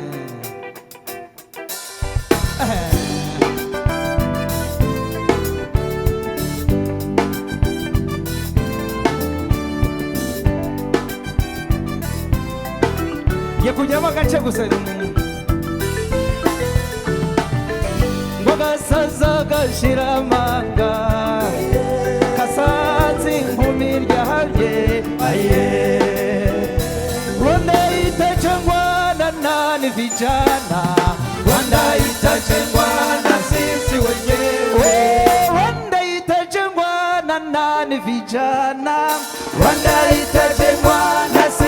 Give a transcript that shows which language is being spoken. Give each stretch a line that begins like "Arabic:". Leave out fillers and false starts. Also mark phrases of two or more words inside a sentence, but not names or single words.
Kinyarwanda: ye kujyamo agace gusa ngo gasaza gashira amanga kasanze inkumi ryahabye aye
Swahili: Rwanda itachengwa na nani vijana Rwanda itachengwa na sisi wenyewe Rwanda itachengwa na nani vijana Rwanda itachengwa na